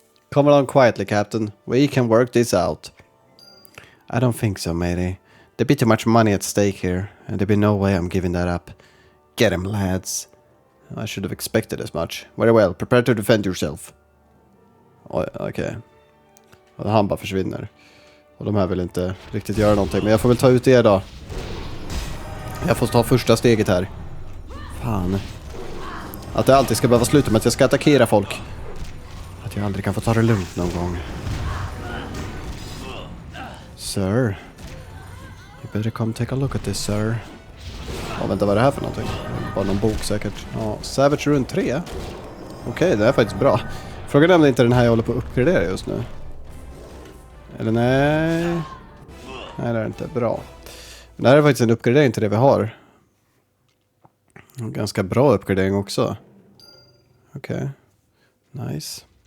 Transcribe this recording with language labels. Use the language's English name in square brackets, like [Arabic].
[English] Come along quietly, Captain. We can work this out. I don't think so, matey. There'd be too much money at stake here, and there'd be no way I'm giving that up. Get him, lads. I should have expected as much. Very well, prepare to defend yourself. [Swedish] Oj, okej. Och han bara försvinner. Och de här vill inte riktigt göra någonting. Men jag får väl ta ut er då. Jag får ta första steget här. Fan. Att det alltid ska behöva sluta med att jag ska attackera folk. Att jag aldrig kan få ta det lugnt någon gång. [English] Sir. You better come take a look at this, sir. [Swedish] Ja, vänta, vad är det här för någonting? Bara någon bok säkert. Ja, Savage Rune 3. Okej, det är faktiskt bra. Frågan är om det inte är den här jag håller på att uppgradera just nu. Eller nej. Nej, det är inte bra. Men det här är faktiskt en uppgradering till det vi har. En ganska bra uppgradering också. Okej. Nice.